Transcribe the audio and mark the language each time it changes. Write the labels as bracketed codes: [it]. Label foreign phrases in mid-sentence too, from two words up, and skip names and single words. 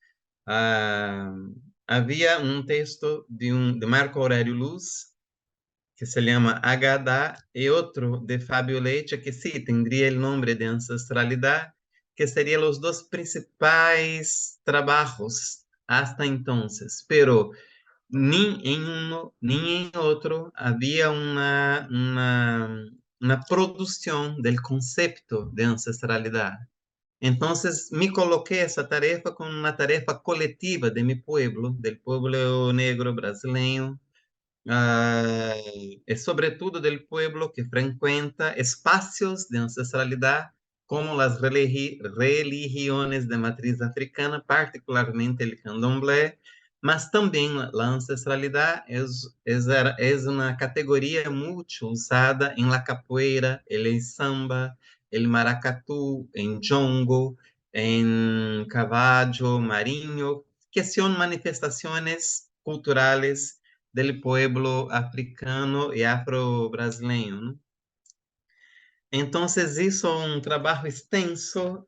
[pt] Ah, havia um texto de Marco Aurélio Luz, que se chama Agada, e outro de Fábio Leite, que sim, teria o nome de ancestralidade, que seriam os dois principais trabalhos [es] hasta entonces, pero [pt] nem em um nem em outro havia uma produção do conceito de ancestralidade. Então, me coloquei essa tarefa como uma tarefa coletiva de meu pueblo, do pueblo negro brasileiro, e sobretudo do pueblo que frequenta espaços de ancestralidade como [es] las religiones [pt] de matriz africana, particularmente [es] el candomblé, [pt] mas também a ancestralidade é uma categoria muito usada em [es] la capoeira, el samba, el maracatu, [pt] em jongo, em cavallo marinho, que são manifestações culturais do pueblo africano e afro-brasileiro, né? Então, isso é um trabalho extenso.